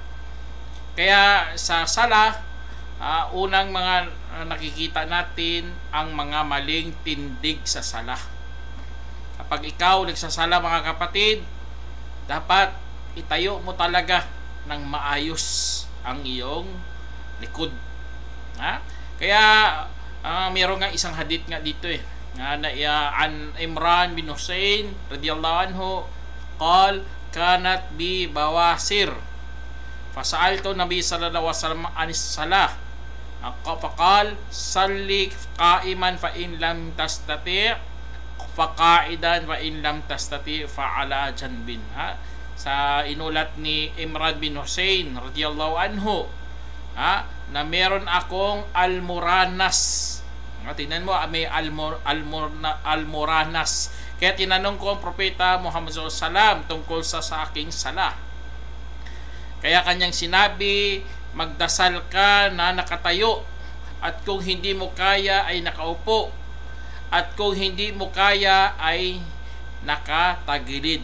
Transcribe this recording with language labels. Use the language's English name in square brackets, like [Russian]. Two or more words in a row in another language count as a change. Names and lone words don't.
[Filipino] Kaya sa salah, unang mga nakikita natin ang mga maling tindig sa salah. Kapag ikaw nagsasala mga kapatid, dapat itayo mo talaga ng maayos ang iyong likod. Kaya mayroon nga isang hadith nga dito [Arabic] عن عمران بن حصين رضي الله عنه قال كانت بي بواسير فسألت النبي صلى الله عليه وسلم عن الصلاة فقال صل قائما فإن لم تستطع فقاعدا وإن لم تستطع فعلى جنب. [Filipino] Sa inulat ni Imran bin Hussein [Arabic] رضي الله عنه [Filipino] na meron akong almuranas. Tingnan mo, may almuranas. Kaya tinanong ko ang propeta Muhammad SAW tungkol sa aking salah. Kaya kanyang sinabi, magdasal ka na nakatayo, at kung hindi mo kaya ay nakaupo, at kung hindi mo kaya ay nakatagilid.